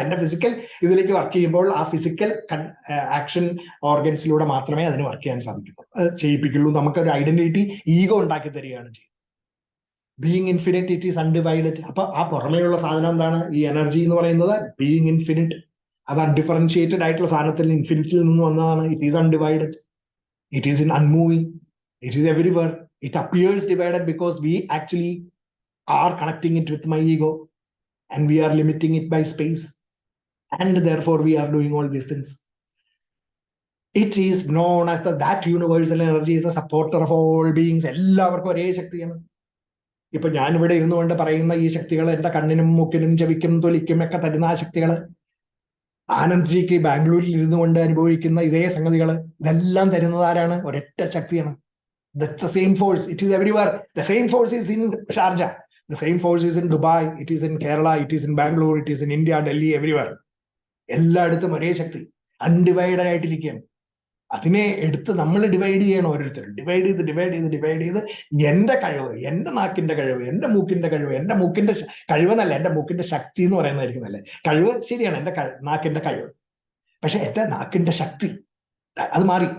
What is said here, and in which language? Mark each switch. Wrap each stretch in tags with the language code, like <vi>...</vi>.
<ml>എൻ്റെ ഫിസിക്കൽ ഇതിലേക്ക് വർക്ക് ചെയ്യുമ്പോൾ ആ ഫിസിക്കൽ ആക്ഷൻ ഓർഗൻസിലൂടെ മാത്രമേ അതിന് വർക്ക് ചെയ്യാൻ സാധിക്കുള്ളൂ, ചെയ്യിപ്പിക്കുള്ളൂ. നമുക്കൊരു ഐഡന്റിറ്റി, ഈഗോ ഉണ്ടാക്കി തരികയാണ് ചെയ്യുന്നത്.</ml> <en>Being infinite, it is undivided.</en> <ml>അപ്പൊ ആ പുറമേയുള്ള സാധനം എന്താണ്? ഈ എനർജി എന്ന് പറയുന്നത്</ml> <en>Being infinite.</en> <ml>അത് അൺഡിഫറൻഷിയേറ്റഡ് ആയിട്ടുള്ള സാധനത്തിൽ ഇൻഫിനിറ്റിൽ നിന്ന് വന്നതാണ്.</ml> <en>It is undivided. It is in unmoving. It is everywhere. It appears divided because we actually are connecting it with my ego, and we are limiting it by space, and therefore we are doing all these things. It is known as that universal energy is the supporter of all beings.</en> <ml>എല്ലാവർക്കും ഒരേ ശക്തിയാണ്. ഇപ്പൊ ഞാനിവിടെ ഇരുന്നുകൊണ്ട് പറയുന്ന ഈ ശക്തികൾ എൻ്റെ കണ്ണിനും മൂക്കിനും ചെവിക്കും തൊലിക്കും ഒക്കെ തരുന്ന ആ ശക്തികൾ, ആനന്ദ്ജിക്ക് ബാംഗ്ലൂരിൽ ഇരുന്നു കൊണ്ട് അനുഭവിക്കുന്ന ഇതേ സംഗതികൾ, ഇതെല്ലാം തരുന്നത് ആരാണ്? ഒരൊറ്റ ശക്തിയാണ്.</ml> <en>That's the same force. It is everywhere. The same force is in Sharjah. The same force is in Dubai. It is in Kerala. It is in Bangalore. It is in India, Delhi, everywhere.</en> <ml>എല്ലായിടത്തും ഒരേ ശക്തി undivided ആയിട്ടിരിക്കുകയാണ്. അതിനെ എടുത്ത് നമ്മൾ divide ചെയ്യണം. ഓരോരുത്തർ divide ചെയ്ത് എൻ്റെ കഴിവ്, എൻ്റെ നാക്കിന്റെ കഴിവ്, എൻ്റെ മൂക്കിന്റെ കഴിവ്, എൻ്റെ മൂക്കിന്റെ കഴിവെന്നല്ല, എൻ്റെ മൂക്കിന്റെ ശക്തി എന്ന് പറയുന്നതായിരിക്കും അല്ലേ. കഴിവ് ശരിയാണ്, എൻ്റെ നാക്കിന്റെ കഴിവ്. പക്ഷെ എൻ്റെ നാക്കിന്റെ ശക്തി അത് മാറി.</ml>